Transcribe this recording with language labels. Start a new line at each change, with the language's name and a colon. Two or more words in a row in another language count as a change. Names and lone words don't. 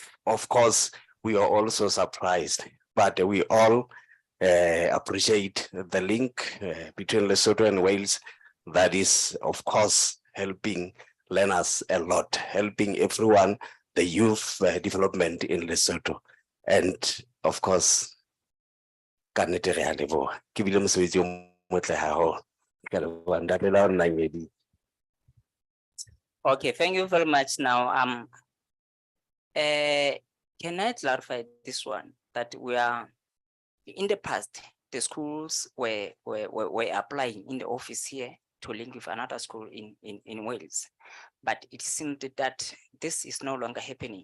English: Of course, we are also surprised, but we all appreciate the link between Lesotho and Wales. That is, of course, helping learners a lot, helping everyone, the youth development in Lesotho. And of course,
Southern Sotho: kannete re a leboha. Ke bile mosebetsi o motle haholo. Ke a leboha, ntate la nna maybe.
English: Okay, thank you very much. Now, can I clarify this one, that we are in the past, the schools were applying in the office here to link with another school in Wales, but it seemed that this is no longer happening.